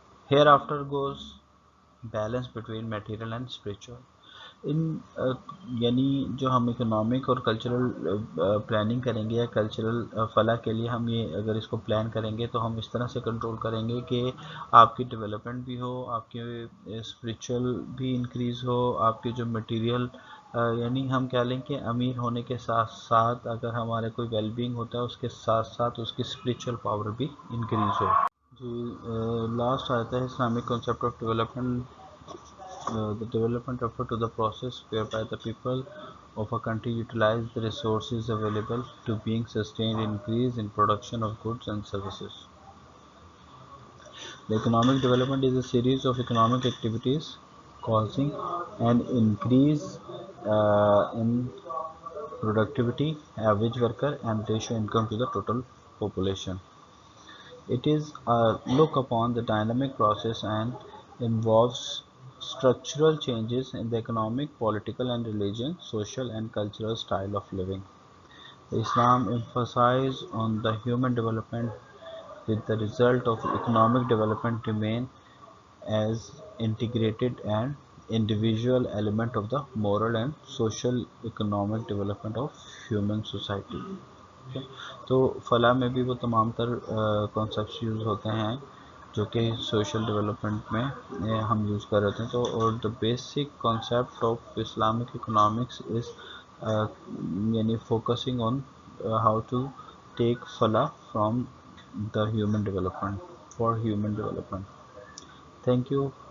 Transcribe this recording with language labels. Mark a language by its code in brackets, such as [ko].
[en] Hereafter goes balance between material and spiritual. [ur] ان یعنی جو ہم اکنامک اور کلچرل پلاننگ کریں گے یا کلچرل فلاح کے لیے ہم یہ اگر اس کو پلان کریں گے تو ہم اس طرح سے کنٹرول کریں گے کہ آپ کی ڈیولپمنٹ بھی ہو، آپ کی اسپریچول بھی انکریز ہو، آپ کی جو مٹیریل یعنی ہم کہہ لیں کہ امیر ہونے کے ساتھ ساتھ اگر ہمارے کوئی ویل بینگ ہوتا ہے اس کے ساتھ ساتھ اس کی اسپریچول پاور بھی انکریز ہو. جی لاسٹ آتا ہے Islamic concept of development. [en] The development refer to the process whereby the people of a country utilize the resources available to being sustained increase in production of goods and services. The economic development is a series of economic activities causing an increase in productivity, average worker, and ratio income to the total population. It is a look upon the dynamic process and involves structural changes in the economic, political and religion, social and cultural style of living. Islam emphasizes on the human development with the result of economic development remain as integrated and individual element of the moral and social economic development of human society. Okay. [ur] تو فلاح میں بھی وہ تمام تر concepts use ہوتے ہیں جو کہ سوشل ڈیولپمنٹ میں ہم یوز کر رہے ہیں. تو اور [en] the basic concept of Islamic economics is یعنی focusing on how to take فلاح from the human development [ur] for human development. [en] Thank you.